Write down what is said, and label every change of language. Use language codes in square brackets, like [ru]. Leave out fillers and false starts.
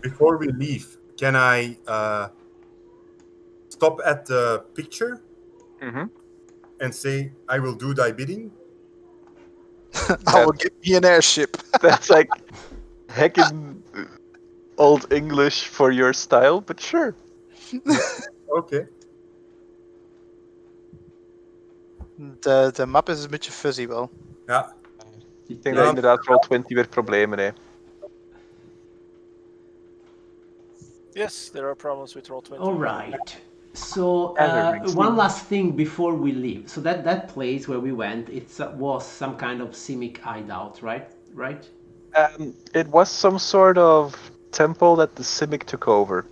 [en] Before we leave, can I stop at the picture Mhm. and say, I will do thy bidding? I will give me an airship. That's like heckin' old English for your style, but sure. Okay. [nl] De map is een beetje fuzzy wel. Ja. Ik denk Ja. dat inderdaad roll 20 weer problemen heeft. [en] Yes, there are problems with roll 20. all right. So Gathering one steam. last thing before we leave. So that place where we went, it was some kind of Simic hideout, right? Right? It was some sort of temple that the Simic took over.